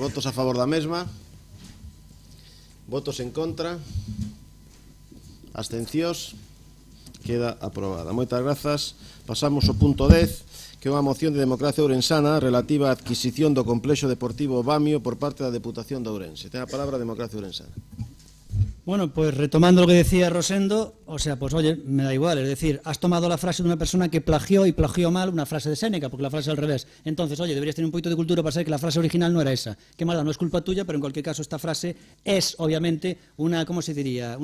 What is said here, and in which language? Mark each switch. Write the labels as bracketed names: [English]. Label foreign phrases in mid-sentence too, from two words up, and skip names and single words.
[Galician] Votos a favor da mesma? Votos en contra? Abstencións? Queda aprobada. Moitas grazas. Pasamos ao punto 10, que é unha moción de Democracia Ourensana relativa á adquisición do complexo deportivo Bamio por parte da Deputación de Ourense. Ten a palabra a Democracia Ourensana. [Spanish] Bueno, pues retomando lo que decía Rosendo, o sea, pues oye, me da igual, es decir, has tomado la frase de una persona que plagió y plagió mal una frase de Séneca, porque la frase es al revés. Entonces, oye, deberías tener un poquito de cultura para saber que la frase original no era esa. Qué mala, no es culpa tuya, pero en cualquier caso esta frase es, obviamente, una, ¿cómo se diría?